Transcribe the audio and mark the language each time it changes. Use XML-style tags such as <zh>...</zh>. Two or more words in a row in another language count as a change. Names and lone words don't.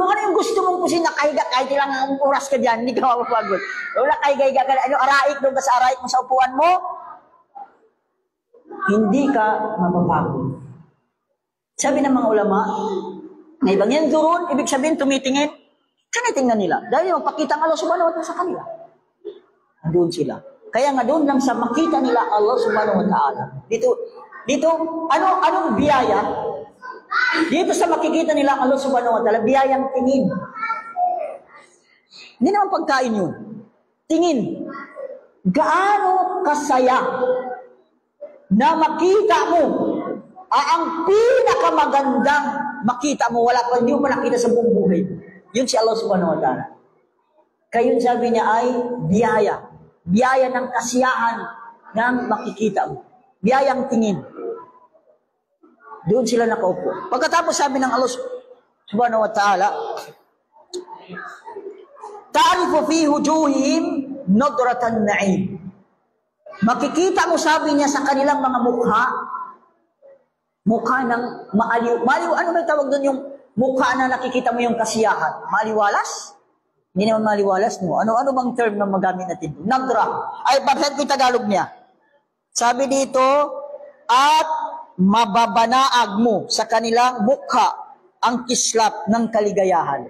<tl>Kung ano yung gusto mong kusin na kahiga, kahit ilang oras ka dyan, hindi ka mapapagod. Wala kahiga ka. Araik doon ka sa araik mo sa upuan mo, hindi ka mapapagod. Sabi ng mga ulama, na ibang yan durun, ibig sabihin tumitingin, tinitingnan nila. Dahil yung pakita ng Allah</tl> <ar>سبحانه وتعالى</ar> <tl>sa kanila. Doon sila. Kaya nga doon lang sa makita nila Allah</tl> <ar>سبحانه وتعالى.</ar> <tl>Dito, anong biyaya? Dito sa makikita nila Allah</tl> <ar>سبحانه وتعالى,</ar> <tl>biyayang tingin. Hindi naman pagkain yun. Tingin. Gaano kasaya na makita mo ang pinakamagandang makita mo, hindi mo pa nakita sa buong buhay. Yun si Allah</tl> <ar>سبحانه وتعالى.</ar> <tl>Kaya yun sabi niya ay biyaya. Biyaya ng kasiyahan ng makikita mo. Biyayang tingin. Doon sila nakaupo. Pagkatapos sabi ng Allah</tl> <ar>سبحانه وتعالى, تعرف في وجوههم نضرة النعيم.</ar> <tl>Makikita mo, sabi niya, sa kanilang mga mukha ng maaliw. Ano may tawag doon yung mukha na nakikita mo yung kasiyahan? Maaliwalas? Hindi naman maaliwalas, no? Ano bang term na magamit natin? Nadra. Ay, bakit ko yung Tagalog niya? Sabi dito, at mababanaag mo sa kanilang mukha ang kislap ng kaligayahan.</tl>